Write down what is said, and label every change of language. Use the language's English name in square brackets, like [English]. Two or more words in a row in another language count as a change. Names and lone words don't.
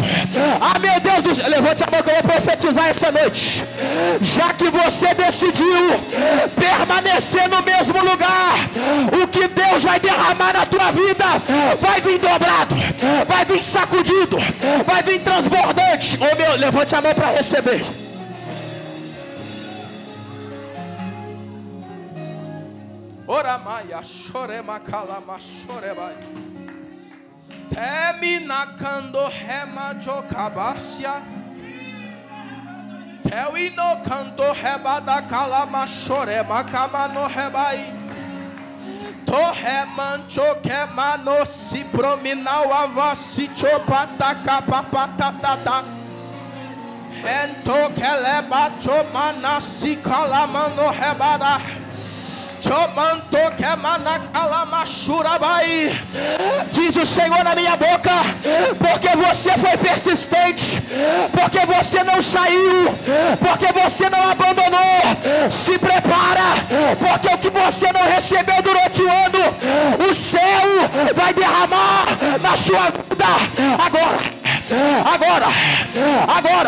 [Portuguese] Ah, meu Deus do céu, levante a mão que eu vou profetizar essa noite. Já que você decidiu permanecer no mesmo lugar, o que Deus vai derramar na tua vida, vai vir dobrado, vai vir sacudido, vai vir transbordante. Oh, meu, levante a mão para receber. Ora maia, chorema calama, chorebai. Termina cando rema jocabacia. Teuino canto rebada calama, chorema camano rebai. Torremancho quemano si prominau avasi chopata capapata. Ento keleba chomana si calamano rebada. Diz o Senhor na minha boca, porque você foi persistente, porque você não saiu, porque você não abandonou. Se prepara, porque o que você não recebeu durante o ano, o céu vai derramar na sua vida agora.